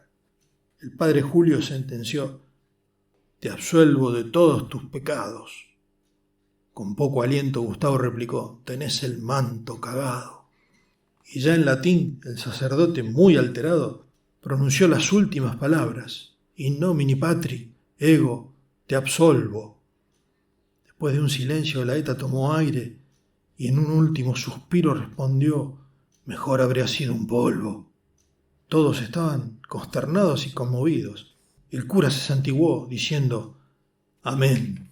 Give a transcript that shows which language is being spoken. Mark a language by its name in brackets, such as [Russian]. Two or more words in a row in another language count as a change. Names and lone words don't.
[Spanish] El padre Julio sentenció: te absuelvo de todos tus pecados. Con poco aliento Gustavo replicó: tenés el manto cagado. Y ya en latín el sacerdote, muy alterado, pronunció las últimas palabras: [Latin] in nomine Patri, ego, te absolvo. [Spanish] Después de un silencio, Olaeta tomó aire y en un último suspiro respondió: mejor habría sido un polvo. Todos estaban consternados y conmovidos. El cura se santiguó, diciendo: amén.